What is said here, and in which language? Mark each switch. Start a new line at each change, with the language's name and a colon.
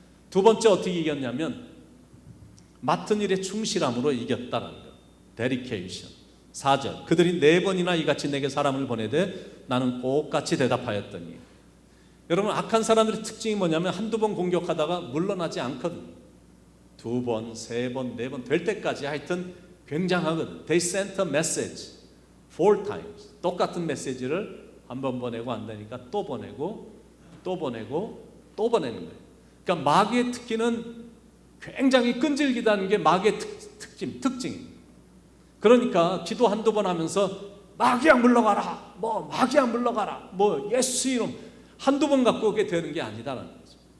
Korean: 두 번째 어떻게 이겼냐면 맡은 일에 충실함으로 이겼다는 것. 데디케이션. 4절. 그들이 4번이나 이같이 내게 사람을 보내되 나는 똑같이 대답하였더니. 여러분, 악한 사람들의 특징이 뭐냐면 한두 번 공격하다가 물러나지 않거든요. 2번, 3번, 4번 될 때까지 하여튼 굉장하거든.
English: They sent a message 4 times.
Korean: 똑같은 메시지를 한 번 보내고 안 되니까 또 보내고 또 보내고 또 보내는 거예요. 그러니까 마귀의 특기는 굉장히 끈질기다는 게 마귀의 특징입니다. 그러니까 기도 한두 번 하면서 마귀야 물러가라, 뭐 마귀야 물러가라, 뭐 예수 이름 한두 번 갖고 그게 되는 게 아니다라는 거죠.